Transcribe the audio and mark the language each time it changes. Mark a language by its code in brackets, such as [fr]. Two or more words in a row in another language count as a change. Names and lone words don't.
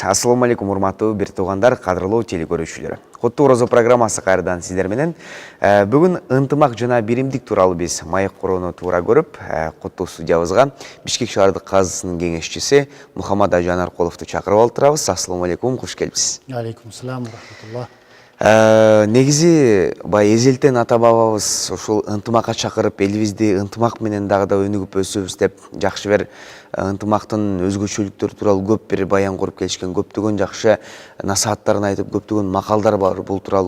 [ar] السلام عليكم [ky] урматтуу бир туугандар, кадырлуу телекөрүүчүлөр. Куттуу Орозо программасы кайрадан сиздер менен. Бүгүн ынтымак жана биримдик тууралуу биз маек курууну туура көрүп, куттуу студиябызга Бишкек шаардык казысынын кеңешчиси Мухаммад Ажан Аркуловду чакырып алдырабыз. [ar] السلام عليكم, [ky] куш келипсиз. [ar] عليكم السلام ورحمة الله. [ky] Негизи бай эзелтен ата бабабыз ушул ынтымакка чакырып, элибизди ынтымак менен дагы да өнүгүп өсөбүз деп жакшы бир ынтымактын өзгөчөлүктөрү тууралуу көп бир баян куруп келишкен, көптөгөн жакшы насааттарын айтып, көптөгөн макалдар бар бул тууралуу.